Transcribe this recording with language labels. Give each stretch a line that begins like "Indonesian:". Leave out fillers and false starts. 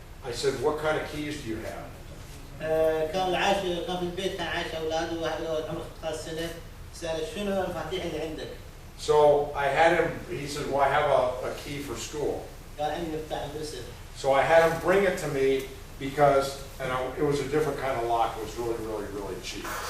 English: I said, "What kind of keys do you have?"
Arabic: كان في البيت كان عايش أولاده وأهله عمره 15 سنة، سأله شنو المفاتيح اللي عندك؟
English: So I had him. He said, "Well, I have a key for school."
Arabic: قال عندي مفتاح مدرسة.
English: So I had him bring it to me because, it was a different kind of lock. It was really cheap.